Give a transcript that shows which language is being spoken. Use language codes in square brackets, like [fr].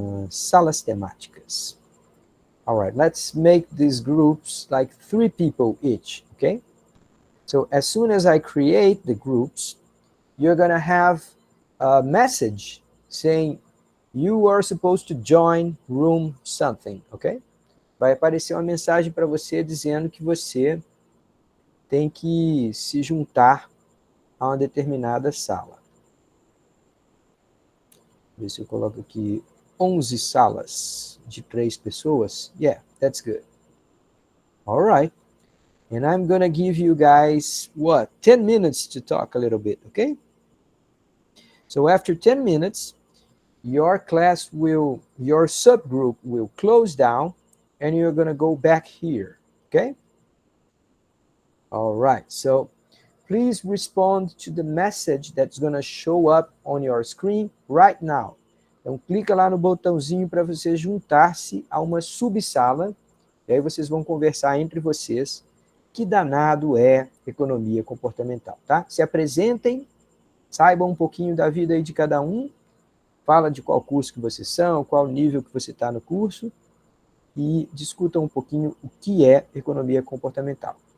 [pt] Salas temáticas. [en] All right, let's make these groups like 3 people each, okay? So as soon as I create the groups, you're gonna have a message saying you are supposed to join room something, okay? [pt] Vai aparecer uma mensagem para você dizendo que você tem que se juntar a uma determinada sala. Ver se eu coloco aqui 11 salas de 3 pessoas. [en] Yeah, that's good. All right. And I'm going to give you guys, 10 minutes to talk a little bit, okay? So after 10 minutes, your subgroup will close down and you're going to go back here, okay? All right, so please respond to the message that's going to show up on your screen right now. [pt] Então, clica lá no botãozinho para você juntar-se a uma subsala, e aí vocês vão conversar entre vocês que danado é economia comportamental, tá? Se apresentem, saibam um pouquinho da vida aí de cada um, fala de qual curso que vocês são, qual nível que você está no curso, e discutam um pouquinho o que é economia comportamental.